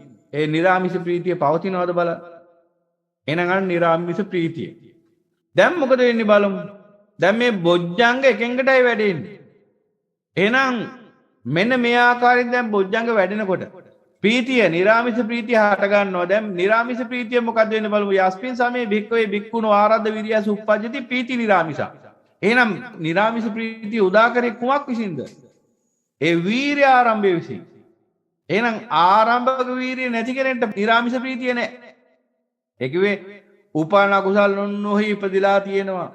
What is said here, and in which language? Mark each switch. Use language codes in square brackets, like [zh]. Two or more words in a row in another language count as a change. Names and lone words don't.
[si] ඒ නිරාමිස ප්‍රීතිය පවතිනවද බලන්න. එහෙනම් අන්න නිරාමිස ප්‍රීතිය. දැන් මොකද වෙන්නේ බලමු. දැන් මේ බොජ්ජංග එකෙන්කටයි වැඩෙන්නේ. එහෙනම් මෙන්න මේ ආකාරයෙන් දැන් බොජ්ජංග වැඩෙනකොට ප්‍රීතිය නිරාමිස ප්‍රීතිය හට ගන්නවා. දැන් නිරාමිස ප්‍රීතිය මොකක්ද වෙන්නේ බලමු. [pi] යස්මින් සමේ භික්ඛවේ භික්ඛුනෝ ආරද්ධ විරියස උප්පජ්ජති ප්‍රීති නිරාමිස. [si] එහෙනම් නිරාමිස ප්‍රීතිය උදා කරේ කුමක් විසින්ද? ඒ වීර්ය ආරම්භය විසින්. එහෙනම් ආරම්භක වීර්ය නැති කෙනෙක්ට නිරාමිස ප්‍රීතිය නැහැ. ඒ කිව්වේ උපාන කුසල් නොහි ඉපදිලා තියෙනවා.